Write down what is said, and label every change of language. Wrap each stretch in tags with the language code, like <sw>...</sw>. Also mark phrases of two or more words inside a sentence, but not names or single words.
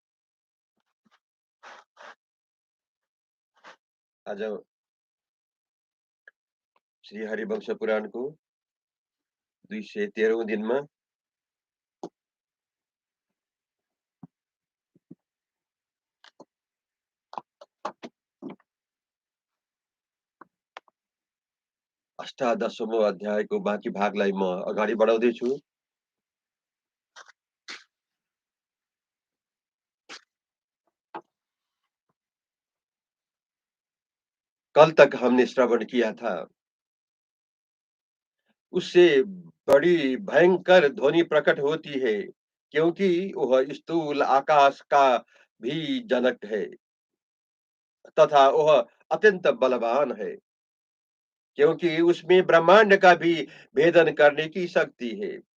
<hi>आज श्री हरिवंश पुराण को 213 दिन में</hi> <ne>अष्टादशौं अध्यायको बाँकी भागलाई म अगाडि बढाउँदै छु।</ne> <hi>कल तक हमने श्रवण किया था, उससे बड़ी भयंकर ध्वनि प्रकट होती है, क्योंकि वह स्थूल आकाश का भी जनक है तथा वह अत्यंत बलवान है, क्योंकि उसमें ब्रह्मांड का भी भेदन करने की शक्ति है।</hi>